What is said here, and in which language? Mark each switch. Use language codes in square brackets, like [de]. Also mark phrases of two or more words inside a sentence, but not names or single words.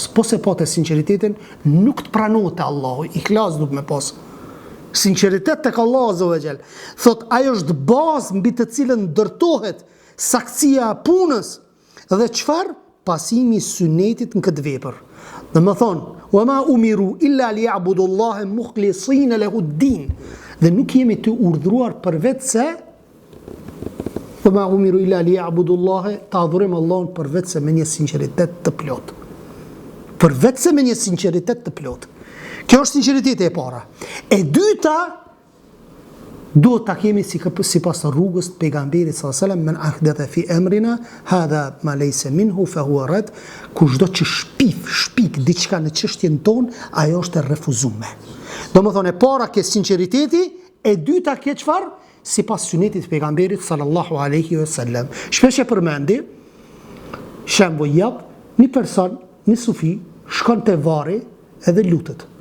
[sq] Po se po të sinqeritetin, nuk të pranohet Allahu, ihlas duhet me pas. Sinqeritet tek Allahu [ar] عز وجل. [sq] Thot, ajo është bazë mbi të cilën ndërtohet saktësia e punës dhe çfarë? Pasimi i sunetit në këtë vepër. Dhe më thonë, [ar] وما أمروا إلا ليعبدوا الله مخلصين له الدين. [sq] Dhe nuk jemi të urdhruar përveç se [ar] وما أمروا إلا ليعبدوا الله, [sq] ta adhurojmë Allahun përveç se me një sinqeritet të plot. Përveç se me një sinqeritet të plot. Kjo është sinqeriteti e para. E dyta, duhet ta kemi sipas rrugës të pejgamberit [ar] صلى الله عليه وسلم, من أحدث في أمرنا هذا ما ليس منه فهو رد. [sq] Kushdo që shpik diçka në çështjen tonë, ajo është e refuzuar. Domethënë, e para ke sinqeriteti, e dyta ke çfarë? Sipas sunetit të pejgamberit [ar] صلى الله عليه وسلم. [sq] Shpesh e përmendi, shembull jap, një person, një sufi, shkon te varri edhe lutet.